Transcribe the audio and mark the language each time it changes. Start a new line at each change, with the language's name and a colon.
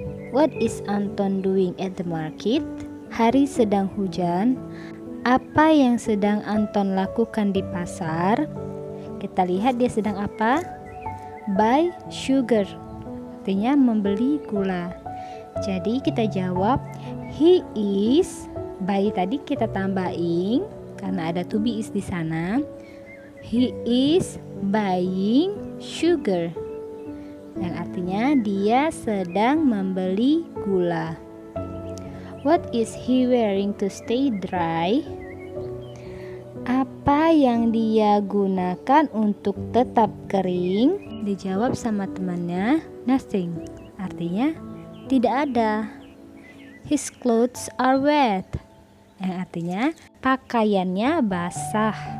English: What is Anton doing at the market?
Indonesian: Hari sedang hujan. Apa yang sedang Anton lakukan di pasar? Kita lihat dia sedang apa?
English: Buy sugar.
Indonesian: Artinya membeli gula. Jadi kita jawab he is. Buy tadi kita tambah ing karena ada to be is di sana.
English: He is buying sugar.
Indonesian: Yang artinya dia sedang membeli gula.
English: What is he wearing to stay dry?
Indonesian: Apa yang dia gunakan untuk tetap kering? Dijawab sama temannya, nothing. Artinya tidak ada.
English: His clothes are wet.
Indonesian: Yang artinya pakaiannya basah.